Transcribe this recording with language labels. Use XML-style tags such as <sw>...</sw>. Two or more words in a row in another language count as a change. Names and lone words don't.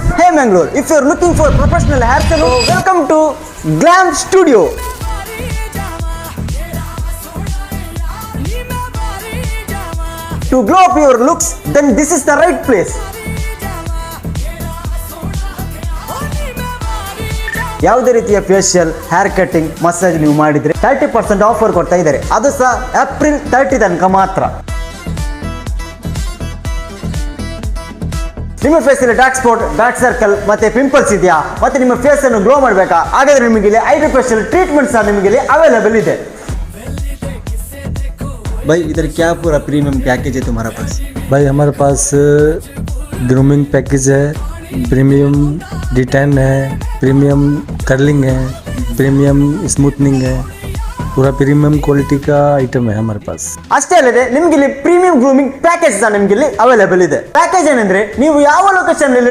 <en>Mangalore. If you're looking for professional hair salon, welcome to Glam Studio. To glow up your looks, then this is the right place.</en> <kn>ಯಾವುದೇ ರೀತಿಯ ಫೇಶಿಯಲ್,</kn> <en>hair cutting,</en> <kn>ಮಸಾಜ್ ನೀವು ಮಾಡಿದ್ರೆ 30% ಆಫರ್ ಕೊಡ್ತಾ ಇದ್ದಾರೆ. ಅದು ಸಹ ಏಪ್ರಿಲ್ 30 ತನಕ ಮಾತ್ರ. ನಿಮ್ಮ ಫೇಸಲ್ಲಿ</kn> <en>dark spot, dark circle</en> <kn>ಮತ್ತೆ ಪಿಂಪಲ್ಸ್ ಇದೆಯಾ, ಮತ್ತೆ ನಿಮ್ಮ ಫೇಸ್ ಅನ್ನು ಗ್ಲೋ ಮಾಡಬೇಕಾ, ಹಾಗಾದ್ರೆ ನಿಮಗೆ ಇಲ್ಲಿ</kn> <en>hydrofacial treatment</en> <kn>ಸಹ ನಿಮಗೆ ಇಲ್ಲಿ ಅವೈಲೇಬಲ್ ಇದೆ.</kn> <hi>भाई इधर क्या पूरा</hi> <en>premium package</en> <hi>है तुम्हारा पास? भाई हमारे पास</hi> <en>grooming package</en> <hi>है,</hi> <en>premium detan</en> <hi>है,</hi> <en>premium curling</en> <hi>है,</hi> <en>premium smoothening</en> <hi>है, पूरा</hi> <en>premium quality</en> <hi>का आइटम है हमारे पास.</hi> <kn>ಅಷ್ಟೇ ಅಲ್ಲದೆ ನಿಮಗೆ ಇಲ್ಲಿ</kn> <en>premium grooming package</en> <kn>ಸಹ ನಿಮಗೆ ಇಲ್ಲಿ ಅವೈಲೇಬಲ್ ಇದೆ. ಪ್ಯಾಕೇಜ್ ಏನಂದ್ರೆ ನೀವು ಯಾವ ಲೊಕೇಶನ್</kn>